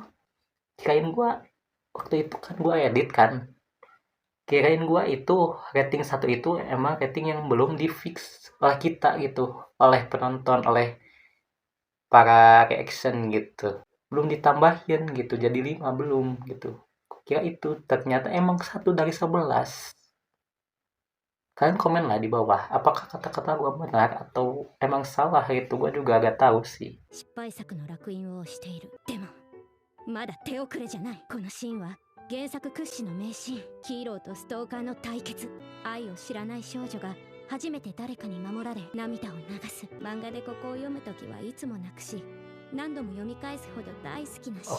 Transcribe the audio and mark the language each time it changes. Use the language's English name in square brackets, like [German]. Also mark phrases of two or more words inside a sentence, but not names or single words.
[Indonesian] Kirain gue waktu itu kan gue edit kan, kirain gue itu rating 1 itu emang rating yang belum di fix oleh kita gitu, oleh penonton, oleh para reaction gitu, belum ditambahin gitu jadi 5, belum gitu. Kira itu, ternyata emang 1 dari 11. Kalian komen lah di bawah, apakah kata-kata gue benar atau emang salah, itu gue juga agak tahu sih. [Japanese] 失敗作の烙印を押している。でもまだ手遅れじゃない。このシーンは原作屈指の名シーン。ヒーローとストーカーの対決。愛を知らない少女が初めて誰かに守られ涙を流す。漫画でここを読むときはいつも泣くし、何度も読み返すほど大好きなシーン。